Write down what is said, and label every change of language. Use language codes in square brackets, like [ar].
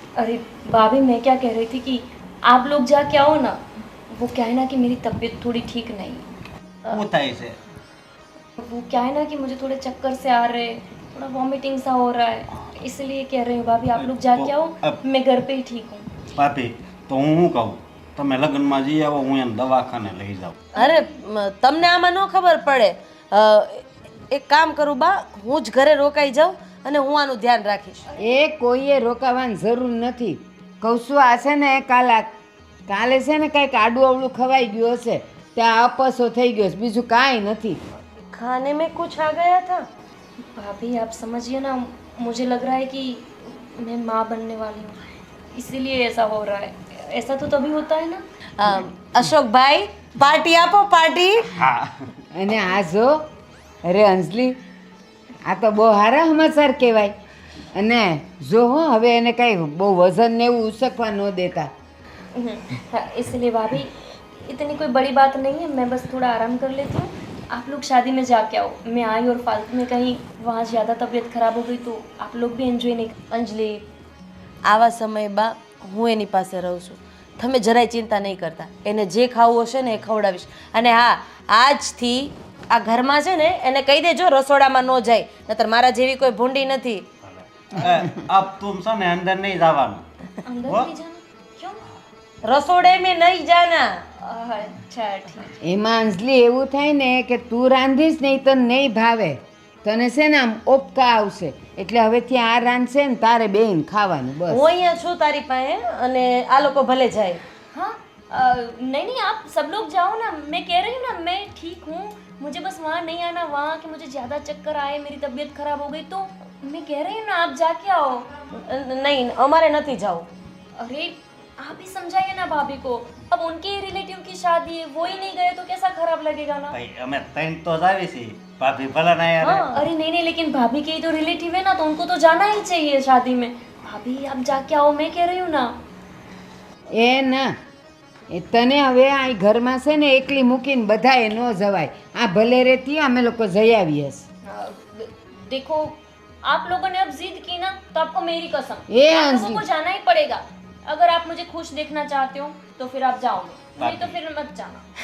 [hi] अरे भाभी मैं क्या कह रही थी कि आप लोग जाके आओ ना। वो क्या है ना कि मेरी तबीयत थोड़ी ठीक नहीं। [gu] શું થાય છે? [hi] वो क्या है ना कि मुझे थोड़े चक्कर से आ रहे, थोड़ा वॉमिटिंग सा हो रहा है, इसलिए कह रही हूँ भाभी आप लोग जाके आओ, मैं घर पे ही ठीक हूँ। [gu] ભાભી તો હું શું કહું, તમે લગ્નમાં જઈ આવો, હું એને દવાખાને લઈ જાઉં. અરે તમને આમાં ન ખબર પડે. એક કામ કરું બા હું જ ઘરે રોકાઈ જાઉં અને હું આનું ધ્યાન રાખીશ. એ કોઈએ રોકાવાની જરૂર નથી. કહું છું આ છે ને કાલે છે ને કાંઈક આડું અવળું ખવાઈ ગયું હશે, ત્યાં અપસો થઈ ગયો છે, બીજું કાંઈ નથી. [hi] खाने में कुछ आ गया था. भाभी आप समझिए ना, मुझे लग रहा है कि मैं माँ बनने वाली हूँ, इसीलिए ऐसा हो रहा है। ऐसा तो तभी होता है ना। [gu] અશોકભાઈ પાર્ટી આપો પાર્ટી. હા અને આ જો અરે અંજલિ, આ તો બહુ સારા સમાચાર કહેવાય. અને જો હો હવે એને કાંઈ બહુ વજન ને એવું ઉસકવા ન દેતા. [hi] हाँ, इसलिए भाभी इतनी कोई बड़ी बात नहीं है, मैं बस थोड़ा आराम कर लेती हूँ। आप लोग शादी में जाके आओ, मैं आई और फालतू में कहीं वहाँ ज़्यादा तबीयत खराब हो गई तो आप लोग भी एंजॉय नहीं। [gu] અંજલિ આવા સમય બા હું એની પાસે રહું છું. તમે જરાય ચિંતા નહીં કરતા. એને જે ખાવું હશે ને એ ખવડાવીશ. અને હા આજથી આ ઘરમાં છે ને એને કહી દેજો રસોડામાં ન જાય, નતર મારા જેવી કોઈ ભૂંડી નથી. [hi] અબ તુમ [gu] છે ને અંદર નહીં જવાનું. [hi] अंदर वो? नहीं जाना क्यों? રસોડે મેં નહીં જાના. अच्छा ठीक। [gu] એમાં અંજલિ એવું થાય ને કે તું રાંધીશ નહીં તને નહીં ભાવે, તને છે ને આમ ઓપકા આવશે, એટલે હવેથી આ રાંધશે ને તારે બેન ખાવાનું બસ. હું અહીંયા છું તારી પાસે અને આ લોકો ભલે જાય. [hi] हाँ नहीं नहीं आप सब लोग जाओ ना, मैं कह रही हूँ ना मैं ठीक हूँ, मुझे बस वहाँ नहीं आना, वहाँ कि मुझे ज़्यादा चक्कर आए, मेरी तबीयत खराब हो गई, तो मैं कह रही हूँ ना आप जाके आओ। [gu] નહીં અમારે નથી જવું. [hi] अरे आप ही समझाइए ना भाभी को, अब उनके ही रिलेटिव की शादी है, वो ही नहीं गए तो कैसा खराब लगेगा ना। [gu] ભાઈ અમે ત્રણ તો જ આવી છીએ, ભાભી ભલે ના યાર. [hi] अरे नहीं नहीं लेकिन भाभी के ही तो रिलेटिव है ना, तो उनको तो जाना ही चाहिए शादी में। भाभी आप जाके आओ, मैं कह रही हूँ ना। [gu] એ ના, એ તને હવે આ ઘરમાં છે ને એકલી મૂકીને બધાએ ન જવાય. આ ભલે રહેતી અમે લોકો જઈ આવીએ. [hi] देखो आप लोगों ने अब जिद की ना, तो आपको मेरी कसम ये आप अंजलि। लोगों को जाना ही पड़ेगा। अगर आप मुझे खुश देखना चाहते हो तो फिर आप जाओगे, नहीं तो फिर मत जाना।